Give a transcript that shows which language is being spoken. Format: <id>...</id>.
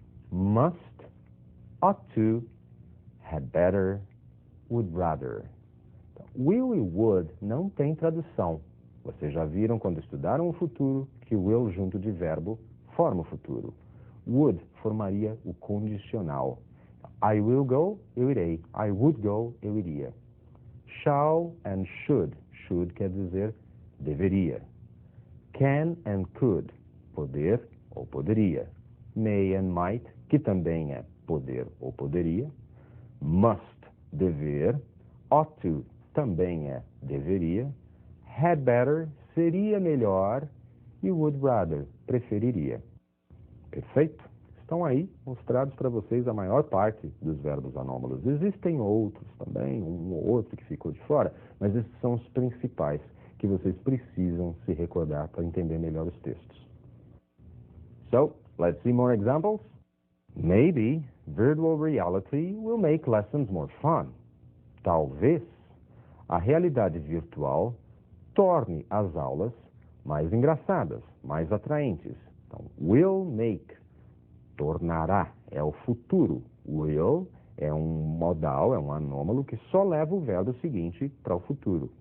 <en>Must, ought to, had better, would rather.</en> <pt>Will e would não tem tradução. Vocês já viram quando estudaram o futuro que o will junto de verbo forma o futuro. Would formaria o condicional.</pt> <en>I will go,</en> <pt>eu irei.</pt> <en>I would go,</en> <pt>eu iria.</pt> <en>Shall and should. Should</en> <pt>quer dizer deveria.</pt> <en>Can and could.</en> <pt>Poder ou poderia.</pt> <en>May and might,</en> <pt>que também é poder ou poderia. Must, dever. Ought to, também é deveria. Had better, seria melhor.</pt> <en>You would rather, preferiria.</en> <pt>Perfeito? Estão aí mostrados para vocês a maior parte dos verbos anômalos. Existem outros também, um ou outro que ficou de fora, mas esses são os principais que vocês precisam se recordar para entender melhor os textos.</pt> <en>So, let's see more examples. Maybe virtual reality will make lessons more fun.</en> <pt>Talvez a realidade virtual torne as aulas mais engraçadas, mais atraentes. Então, will make, tornará, é o futuro. Will é um modal, é um anômalo que só leva o verbo seguinte para o futuro.</pt>